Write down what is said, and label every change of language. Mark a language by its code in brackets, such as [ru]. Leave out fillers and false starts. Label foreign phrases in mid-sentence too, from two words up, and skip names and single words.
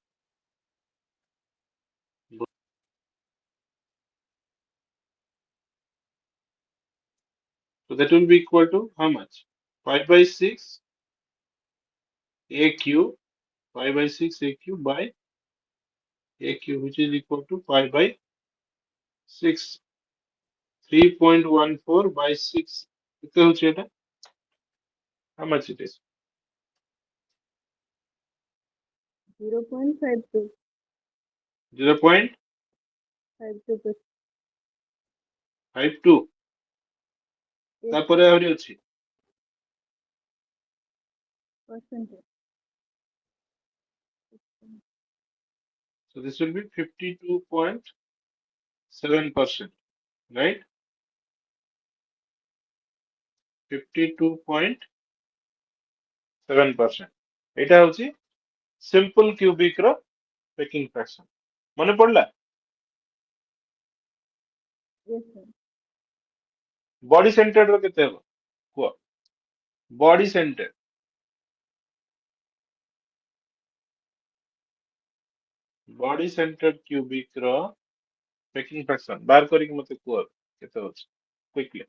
[en] So that will be equal to how much? 5 by 6 a cube, 5 by 6 a cube by a cube, which is equal to 5 by 6. [or] 3.14 by 6 କେତେ ହଉଛି ଏଟା? [en] How much it is? 0.52. 0.52 Yes, [or] ତାପରେ ଆହୁରି ଅଛି [en] percentage. so this will be 52.7%, right? 52.7%. [or] ଏଇଟା ହଉଛି [en] simple cubic [or] ର [en] packing fraction. [or] ମନେ ପଡିଲା? [en] Yes, sir. body centered [or] ର କେତେ ହେବ କୁହ? [en] body centered cubic [or] ର [en] packing fraction [or] ବାହାର କରିକି ମତେ କୁହ କେତେ ଅଛି quickly.